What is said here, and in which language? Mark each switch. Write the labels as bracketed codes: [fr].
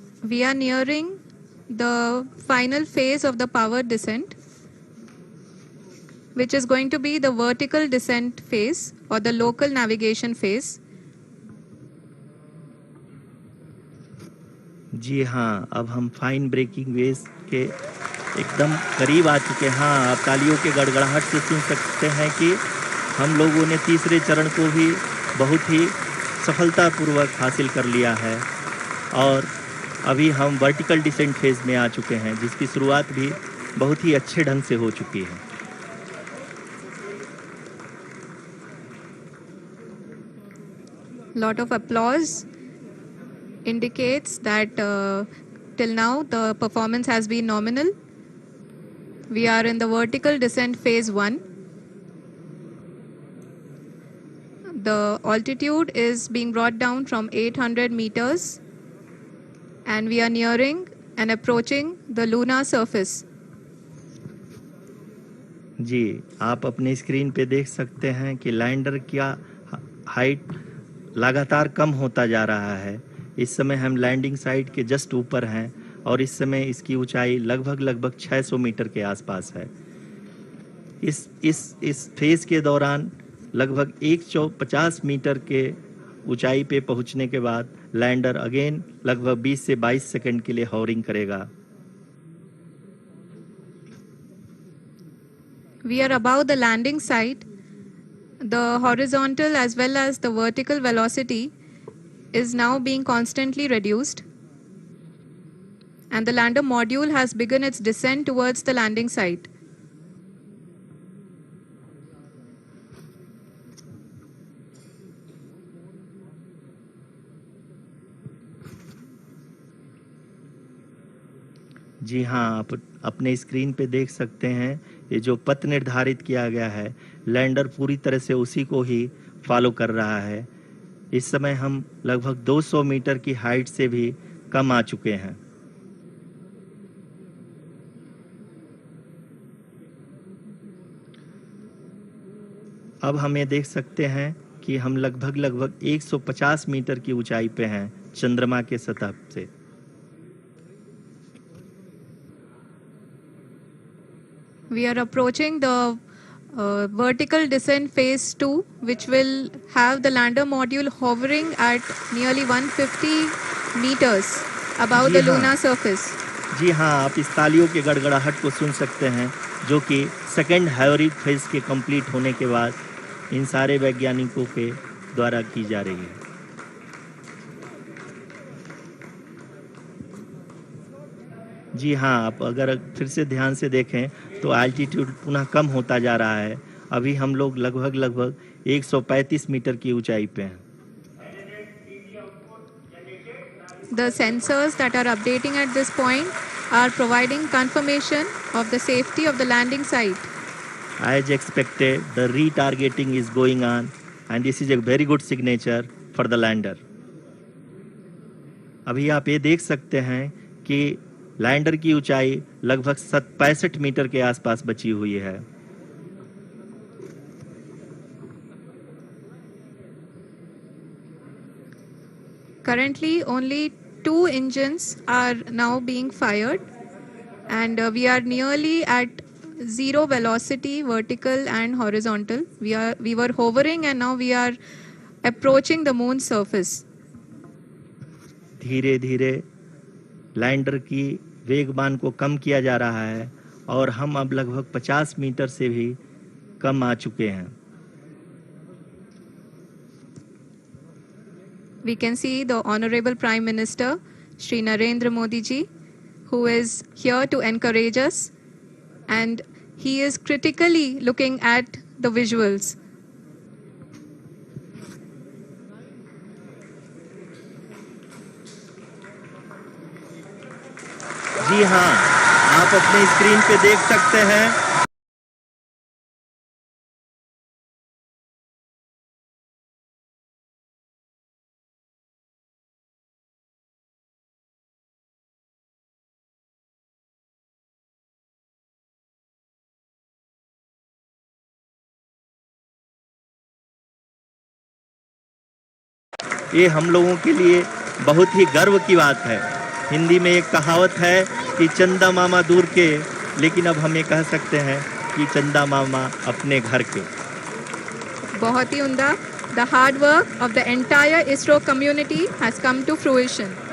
[en] We are nearing the final phase of the power descent, which is going to be the vertical descent phase or the local navigation phase. [hi] जी हाँ, अब हम fine breaking waves के एकदम करीब आ चुके हैं। हाँ, आप तालियों के गड़गड़ाहट से सुन सकते हैं कि हम लोगों ने तीसरे चरण को भी बहुत ही सफलतापूर्वक हासिल कर लिया है और अभी हम वर्टिकल डिसेंट फेज में आ चुके हैं, जिसकी शुरुआत भी बहुत ही अच्छे ढंग से हो चुकी है। [en] Lot of applause indicates that till now the performance has been nominal. We are in the vertical descent phase 1. The altitude is being brought down from 800 meters and we are nearing and approaching the lunar surface. [hi] जी, आप अपने screen पे देख सकते हैं कि lander का height लगातार कम होता जा रहा है। इस समय हम लैंडिंग साइट के जस्ट ऊपर हैं और इस समय इसकी ऊंचाई लगभग 600 मीटर के आसपास है। इस फेज के दौरान लगभग 150 मीटर के ऊंचाई पे पहुंचने के बाद लैंडर अगेन लगभग 20 से 22 सेकंड के लिए हॉवरिंग करेगा। [en] We are above the landing site. The horizontal as well as the vertical velocity is now being constantly reduced. And the lander module has begun its descent towards the landing site. [hi] जी हाँ, आप अपने screen पे देख सकते हैं ये जो पथ निर्धारित किया गया है, लैंडर पूरी तरह से उसी को ही फॉलो कर रहा है। इस समय हम लगभग 200 मीटर की हाइट से भी कम आ चुके हैं। अब हम ये देख सकते हैं कि हम लगभग 150 मीटर की ऊंचाई पे हैं चंद्रमा के सतह से। [en] We are approaching the vertical descent phase 2, which will have the lander module hovering at nearly 150 meters above the lunar surface. [hi] जी हाँ, आप इस तालियों के गड़गड़ाहट को सुन सकते हैं, जो कि सेकेंड हाइवरिक फेज के कंप्लीट होने के बाद इन सारे वैज्ञानिकों के द्वारा की जा रही है। जी हाँ, आप अगर फिर से ध्यान से देखें तो एल्टीट्यूड पुनः कम होता जा रहा है। अभी हम लोग लगभग 135 मीटर की ऊंचाई पे हैं। [en] The sensors that are updating at this point are providing confirmation of the safety of the landing site. As expected, the retargeting is going on and this is a very good signature for the lander. [hi] अभी आप ये देख सकते हैं कि lander की ऊंचाई लगभग 65 मीटर के आसपास बची हुई है। [en] Currently, only 2 engines are now being fired, and we are nearly at zero velocity, vertical and horizontal. We were hovering, and now we are approaching the moon's surface. [hi] धीरे धीरे लैंडर की वेगमान को कम किया जा रहा है और हम अब लगभग 50 मीटर से भी कम आ चुके हैं. [en] We can see the Honorable Prime Minister, Shri Narendra Modi ji, who is here to encourage us, and he is critically looking at the visuals. [hi] जी हाँ, आप अपने स्क्रीन पे देख सकते हैं ये हम लोगों के लिए बहुत ही गर्व की बात है. हिंदी में एक कहावत है कि चंदा मामा दूर के, लेकिन अब हम ये कह सकते हैं कि चंदा मामा अपने घर के. बहुत ही उम्दा. [en] The hard work of the entire ISRO community has come to fruition.